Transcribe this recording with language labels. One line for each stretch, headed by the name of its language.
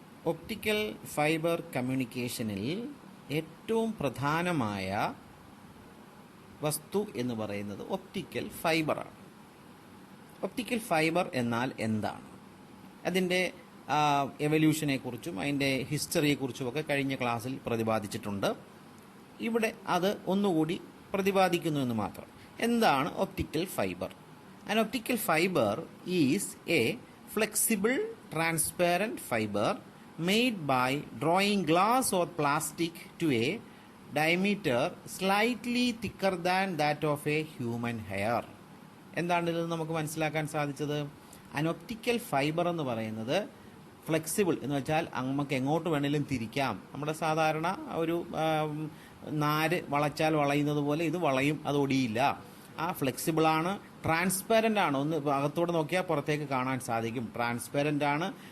Malayalam: Optical fibre കമ്മ്യൂണിക്കേഷനിൽ ഏറ്റവും പ്രധാനമായ വസ്തു എന്ന് പറയുന്നത് ഒപ്റ്റിക്കൽ ഫൈബറാണ്. ഒപ്റ്റിക്കൽ ഫൈബർ എന്നാൽ എന്താണ്? അതിൻ്റെ എവല്യൂഷനെക്കുറിച്ചും അതിൻ്റെ ഹിസ്റ്ററിയെക്കുറിച്ചുമൊക്കെ കഴിഞ്ഞ ക്ലാസ്സിൽ പ്രതിപാദിച്ചിട്ടുണ്ട്. ഇവിടെ അത് ഒന്നുകൂടി പ്രതിപാദിക്കുന്നു എന്ന് മാത്രം. എന്താണ് optical fibre?
English: An optical fiber is a flexible, transparent fiber made by drawing glass or plastic to a diameter slightly thicker than that of a human hair.
Malayalam: എന്താണ് ഇതിൽ നമുക്ക് മനസ്സിലാക്കാൻ സാധിച്ചത്?
English: An optical fiber
Malayalam: എന്ന് പറയുന്നത് ഫ്ലെക്സിബിൾ എന്ന് വെച്ചാൽ നമുക്ക് എങ്ങോട്ട് വേണേലും തിരിക്കാം. നമ്മുടെ സാധാരണ ഒരു നാര് വളച്ചാൽ വളയുന്നത് പോലെ ഇത് വളയും, അത് ഒടിയില്ല. ആ ഫ്ലെക്സിബിളാണ്, ട്രാൻസ്പെറൻ്റ് ആണ്, ഒന്ന് അകത്തോടെ നോക്കിയാൽ പുറത്തേക്ക് കാണാൻ സാധിക്കും, ട്രാൻസ്പെറൻ്റ് ആണ്.